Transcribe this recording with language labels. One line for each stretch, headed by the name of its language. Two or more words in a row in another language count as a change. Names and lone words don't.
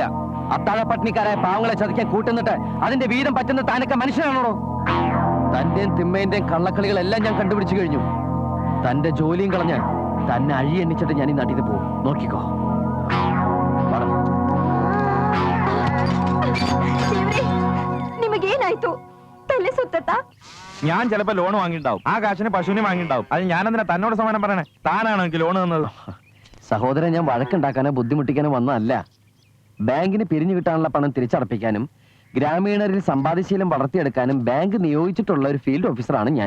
Malayalam: അത്താഴ പട്ടിണിക്കാരായ പാവങ്ങളെ ചതിക്കാൻ കൂട്ടുന്നിട്ട് അതിന്റെ വീതം പറ്റുന്ന താനൊക്കെ മനുഷ്യനാണോ? തന്റെയും തിമ്മേന്റെയും കള്ളക്കളികളെല്ലാം ഞാൻ കണ്ടുപിടിച്ചു കഴിഞ്ഞു. തന്റെ ജോലിയും കളഞ്ഞ് തന്നെ അഴി എണ്ണിച്ചിട്ട് ഞാൻ ഈ നാട്ടിൽ നിന്ന് പോകും. നോക്കിക്കോ.
Kannada: ನಿಮಗೇನಾಯ್ತು? ತಲೆ ಸುತ್ತತಾ?
Malayalam: ഞാൻ ചിലപ്പോ ലോൺ വാങ്ങിണ്ടാവും. ആ കാശിന് പശുവിനെ വാങ്ങിണ്ടാവും. അത് ഞാനെന്തിനാ തന്നോട് സമാനം പറയണേ? താനാണോ എനിക്ക് ലോൺ തന്നത്? സഹോദരൻ, ഞാൻ വഴക്കുണ്ടാക്കാനോ ബുദ്ധിമുട്ടിക്കാനോ വന്നതല്ല. ബാങ്കിന് പിരിഞ്ഞു കിട്ടാനുള്ള പണം തിരിച്ചടപ്പിക്കാനും ഗ്രാമീണരിൽ സമ്പാദ്യശീലം വളർത്തിയെടുക്കാനും ബാങ്ക് നിയോഗിച്ചിട്ടുള്ള ഒരു ഫീൽഡ് ഓഫീസറാണ് ഞാൻ.